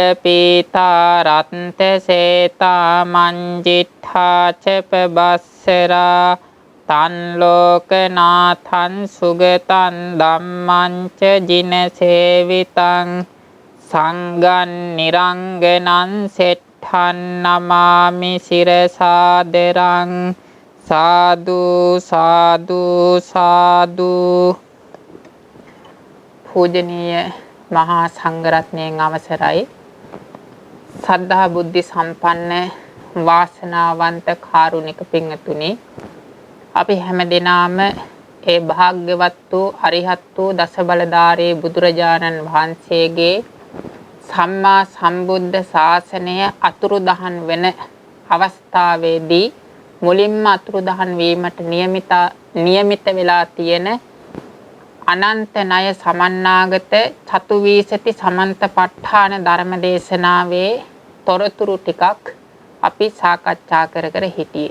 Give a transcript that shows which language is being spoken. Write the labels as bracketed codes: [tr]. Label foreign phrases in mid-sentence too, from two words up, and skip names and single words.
[pi] පීතා රත්ත සේතා මංජිත්ථා චපබස්සරා තන් ලෝකනාථං සුගතං ධම්මං ච ජින සේවිතං සංඝං නිරංගනං සෙට්ඨං නමාමි සිරසාදරං සාදු සාදු සාදු. [si] පූජනීය මහා සංඝරත්නයන් අවසරයි. සද්ධා බුද්ධි සම්පන්න වාසනාවන්ත කාරුණික පින්තුනි, අපි හැම දිනාම ඒ භාග්‍යවත් වූ අරිහත් වූ දස බලධාරී බුදුරජාණන් වහන්සේගේ සම්මා සම්බුද්ධ ශාසනය අතුරුදහන් වෙන අවස්ථාවේදී මුලින්ම අතුරුදහන් වීමට නියමිත වෙලා තියෙන අනන්ත ණය සමන්නාගත චතුවීසති සමන්තපට්ඨාන ධර්ම දේශනාවේ තොරතුරු ටිකක් අපි සාකච්ඡා කර හිටියේ.